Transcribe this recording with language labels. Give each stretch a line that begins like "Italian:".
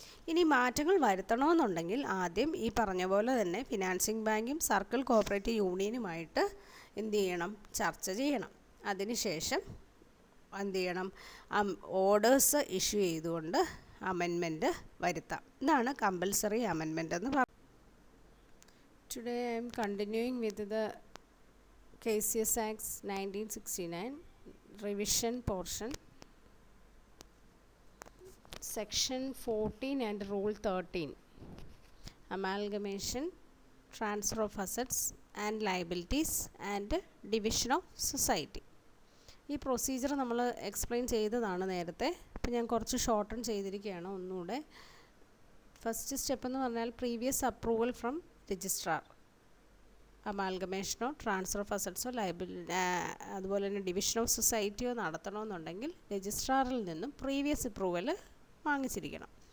Malayalam: ഇനി മാറ്റങ്ങൾ വരുത്തണമെന്നുണ്ടെങ്കിൽ ആദ്യം ഈ പറഞ്ഞ പോലെ തന്നെ ഫിനാൻസിങ് ബാങ്കും സർക്കിൾ കോഓപ്പറേറ്റീവ് യൂണിയനുമായിട്ട് എന്ത് ചെയ്യണം? ചർച്ച ചെയ്യണം. അതിനുശേഷം എന്ത് ചെയ്യണം? ഓർഡേഴ്സ് ഇഷ്യൂ ചെയ്തുകൊണ്ട് അമെൻമെൻറ്റ് വരുത്താം. ഇതാണ് കമ്പൽസറി അമെൻമെൻറ്റ് എന്ന് പറയുന്നത്.
English: Today I am continuing with the KCS Acts 1969 revision portion, section 14 and rule 13, amalgamation, transfer of assets and liabilities and division of society.
Malayalam: ഈ പ്രൊസീജിയർ നമ്മൾ എക്സ്പ്ലെയിൻ ചെയ്തതാണ് നേരത്തെ. അപ്പോൾ ഞാൻ കുറച്ച് ഷോർട്ടൺ ചെയ്തിരിക്കുകയാണ് ഒന്നുകൂടെ.
English: first step
Malayalam: എന്ന് പറഞ്ഞാൽ
English: Previous approval from registrar.
Malayalam: അമാൽഗമേഷനോ transfer of അസറ്റ്സോ അതുപോലെ തന്നെ ഡിവിഷൻ ഓഫ് സൊസൈറ്റിയോ നടത്തണമെന്നുണ്ടെങ്കിൽ രജിസ്ട്രാറിൽ നിന്നും പ്രീവിയസ് അപ്രൂവൽ വാങ്ങിച്ചിരിക്കണം.